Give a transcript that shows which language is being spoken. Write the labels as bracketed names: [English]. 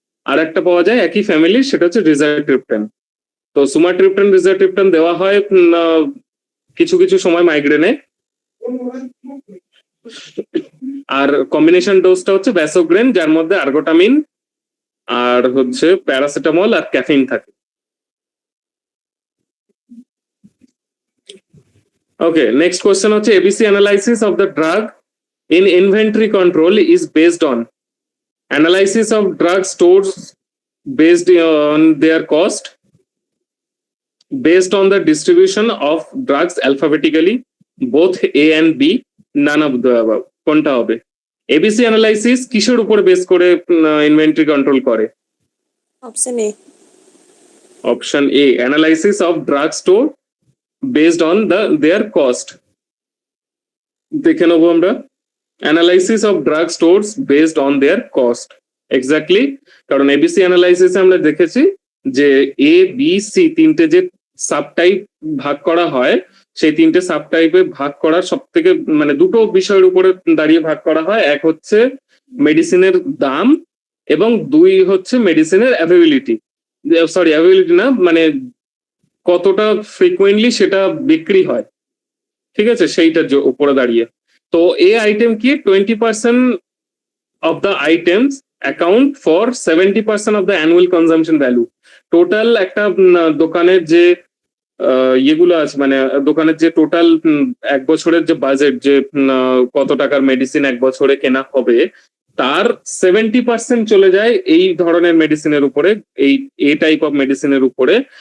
[Bangla] আর একটা পাওয়া যায় একই ফ্যামিলি, সেটা হচ্ছে রিজাট্রিপটেন। তো সুমাট্রিপটেন, রিজাট্রিপটেন দেওয়া হয় কিছু কিছু সময় মাইগ্রেনে। আর কম্বিনেশন ডোজটা হচ্ছে ভ্যাসোগ্রেন, যার মধ্যে আর্গোটামিন আর হচ্ছে প্যারাসিটামল আর ক্যাফেইন থাকে। [English] Okay, next question হচ্ছে ABC analysis of the drug in inventory control is based on analysis of drug stores based on their cost, based on the distribution of drugs alphabetically, both A and B, none of the above. [Bangla] কোনটা হবে? ABC analysis কিসের উপর base করে inventory control করে? [English] Option A. Option A, analysis of drug store based on their cost. [Bangla] দেখে নেবো আমরা, [English] Analysis of drug stores based on their cost. [Bangla] Exactly, কারণ এবিসি অ্যানালাইসিস আমরা দেখেছি যে এ বি সি তিনটে যে সাব টাইপ ভাগ করা হয়, সেই তিনটে সাব টাইপে ভাগ করার সব থেকে মানে দুটো বিষয়ের উপরে দাঁড়িয়ে ভাগ করা হয়। এক হচ্ছে মেডিসিনের দাম এবং দুই হচ্ছে মেডিসিনের অ্যাভেবিলিটি। সরি, অ্যাভেবিলিটি না, মানে কতটা ফ্রিকুয়েন্টলি সেটা বিক্রি হয়, ঠিক আছে, সেইটার উপরে দাঁড়িয়ে। তো এ আইটেম কি [English] 20% of the items account for 70% of the annual consumption value. [Bangla] Total একটা দোকানের যে ইয়েগুলো আছে, মানে দোকানের যে টোটাল এক বছরের যে বাজেট, যে কত টাকার মেডিসিন এক বছরে কেনা হবে, তার 70% চলে যায় এই ধরনের মেডিসিনের উপরে, এই এ টাইপ অফ মেডিসিনের উপরে।